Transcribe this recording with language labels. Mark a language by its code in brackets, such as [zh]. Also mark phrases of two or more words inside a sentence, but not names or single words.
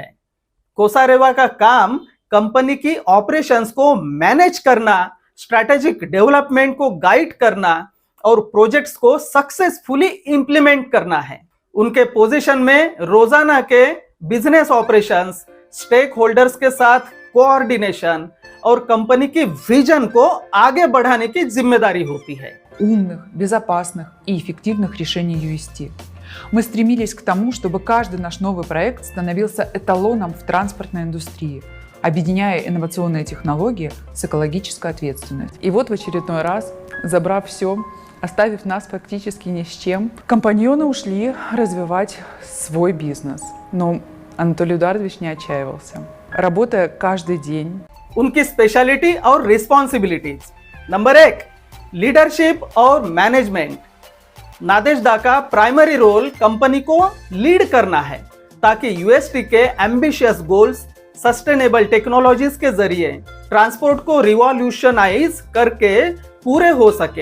[hi] कोसारेवा का काम कंपनी की ऑपरेशंस को मैनेज करना, [en] strategic development [hi] को गाइड करना और प्रोजेक्ट्स को [en] successfully implement [hi] करना है। उनके पोजीशन में रोजाना के [en] business operations, stake holders [hi] के साथ कोऑर्डिनेशन और कंपनी की विजन को आगे बढ़ाने की जिम्मेदारी होती है। [ru] Умных, безопасных и эффективных решений UST. Мы стремились к тому, чтобы каждый наш новый проект становился эталоном в транспортной индустрии, объединяя инновационные технологии с экологической ответственностью. И вот в очередной раз, забрав все, оставив нас фактически ни с чем, компаньоны ушли развивать свой бизнес. Но Анатолий Эдуардович не отчаивался. Работая каждый день. [hi] उनकी स्पेशलिटी और रिस्पॉन्सिबिलिटीज। नंबर 1, लीडरशिप और मैनेजमेंट। नादेजदा का [en] primary role [hi] कंपनी को लीड करना है ताकि UST के [en] ambitious goals sustainable technologies [hi] के जरिए ट्रांसपोर्ट को रिवॉल्यूशनाइज करके पूरे हो सके।